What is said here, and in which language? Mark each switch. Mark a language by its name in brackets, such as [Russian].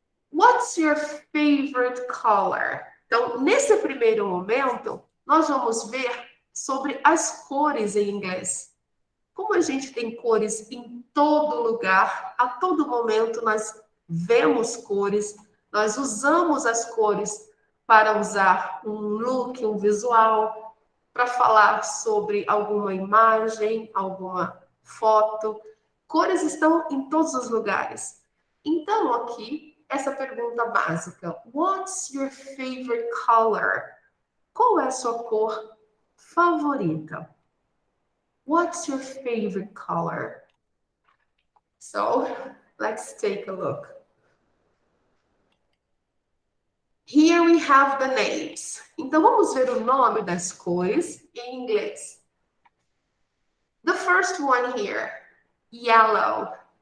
[English] What's your favorite color? [Portuguese] Então, nesse primeiro momento, nós vamos ver sobre as cores em inglês. Como a gente tem cores em todo lugar, a todo momento nós vemos cores, nós usamos as cores para usar um look, um visual, para falar sobre alguma imagem, alguma foto. Cores estão em todos os lugares. Então, aqui, essa pergunta básica. [English] What's your favorite color? [Portuguese] Qual é a sua cor favorita? [English] What's your favorite color? So, let's take a look. Here we have the names. [Portuguese] Então, vamos ver o nome das cores em inglês. [English] The first one here, yellow.